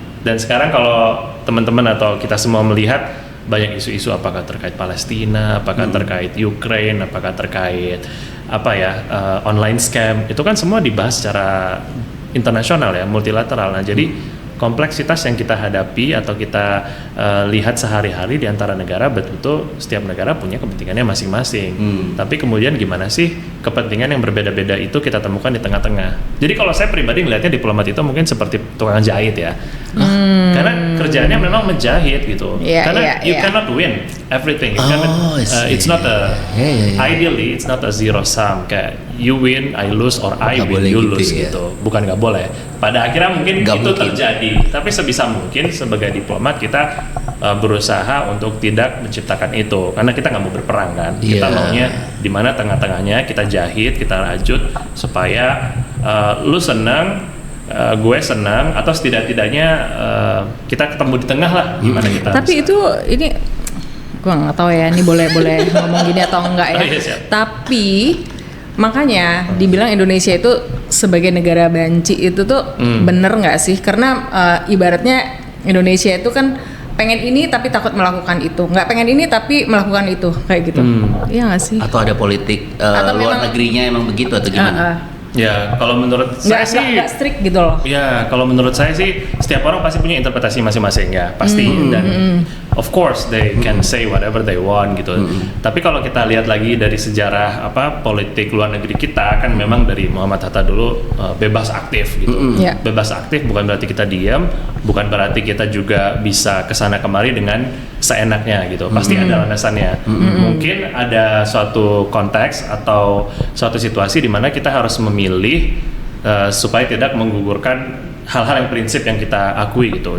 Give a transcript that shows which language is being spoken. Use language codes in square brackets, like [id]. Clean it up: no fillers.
[id] Dan sekarang kalau teman-teman atau kita semua melihat banyak isu-isu apakah terkait Palestina, apakah terkait Ukraine, apakah terkait online scam, itu kan semua dibahas secara internasional ya, multilateral. Nah, jadi kompleksitas yang kita hadapi atau kita lihat sehari-hari di antara negara, betul-betul setiap negara punya kepentingannya masing-masing. Tapi kemudian gimana sih kepentingan yang berbeda-beda itu kita temukan di tengah-tengah. Jadi kalau saya pribadi melihatnya diplomat itu mungkin seperti tukang jahit ya. Karena kerjaannya memang menjahit gitu. [en] Karena you cannot win everything. It's not ideally it's not a zero sum kayak you win, I lose, or I win, you lose gitu. [id] Bukan nggak boleh. Pada akhirnya mungkin itu terjadi. Tapi sebisa mungkin sebagai diplomat kita berusaha untuk tidak menciptakan itu. Karena kita nggak mau berperang kan. Kita maunya di mana tengah-tengahnya kita jahit, kita rajut supaya lu senang, gue senang, atau setidak-tidaknya kita ketemu di tengah lah gimana kita. Tapi itu ini gue nggak tahu ya, ini boleh ngomong gini atau enggak ya. Tapi makanya dibilang Indonesia itu sebagai negara banci itu tuh bener nggak sih? Karena ibaratnya Indonesia itu kan pengen ini tapi takut melakukan itu, nggak pengen ini tapi melakukan itu kayak gitu. Iya nggak sih? Atau ada politik luar negerinya emang begitu atau gimana? Ya, kalau menurut saya sih nggak strict gitu loh. Ya, kalau menurut saya sih setiap orang pasti punya interpretasi masing-masing ya, pasti. [en] Dan of course they can say whatever they want gitu. [id] Tapi kalau kita lihat lagi dari sejarah politik luar negeri kita kan memang dari Muhammad Hatta dulu bebas aktif gitu. Bebas aktif bukan berarti kita diam, bukan berarti kita juga bisa kesana kemari dengan seenaknya gitu. Pasti ada landasannya. Mungkin ada suatu konteks atau suatu situasi di mana kita harus memilih supaya tidak menggugurkan hal-hal yang prinsip yang kita akui gitu.